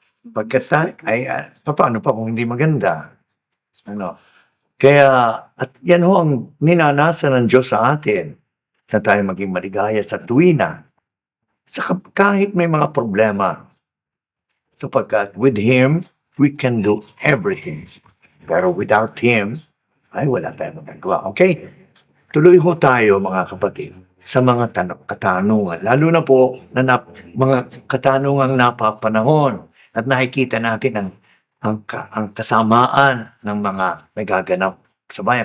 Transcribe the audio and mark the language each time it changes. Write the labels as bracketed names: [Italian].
[Filipino] Pagkasa ay paano pa kung hindi maganda? Ano? Kaya at yan ho ang ninanasa ng Diyos sa atin na tayo maging maligaya sa tuwina. Kahit may mga problema. [English] Sapagkat with Him, we can do everything. [Filipino] Pero [English] without Him, [Filipino] ay wala tayong magagawa. Okay? Tuloy ho tayo mga kapatid sa mga katanungan. Lalo na po na mga katanungang napapanahon at nakikita natin ang kasamaan ng mga nagaganap sa bayan.